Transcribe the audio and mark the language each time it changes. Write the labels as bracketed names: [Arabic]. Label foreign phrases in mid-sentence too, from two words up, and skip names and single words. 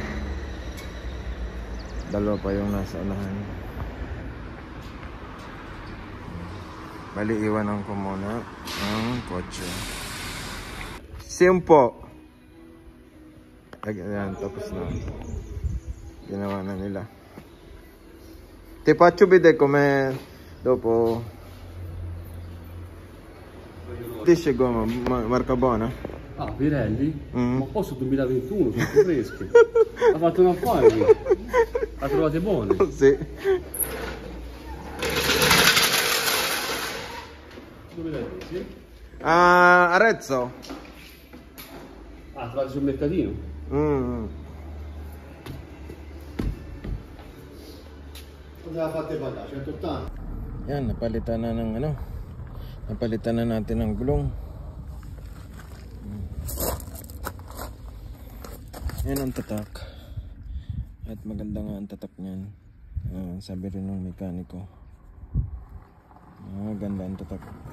[Filipino] Dalawa pa yung nasa unahan. Bali, iwanan ko muna ang kotse. Simpo. Ayan, tapos na. Ginawa na nila. [Italian] Ti faccio vedere come dopo. Dice gomma, marca buona? Ah, Pirelli? Ma posso 2021, sono più fresche. Ha fatto un affare qui. Ha trovate buone? Sì. Dove le hai prese? Arezzo. Ah, trovate sul mercatino? Cosa ha fatte pagare? 180? [Filipino] Yan, napalitan na ng ano. Napalitan na natin ng gulong. Yan ang tatak. At maganda nga ang tatak niyan. Sabi rin ng mekaniko. Ganda ang tatak.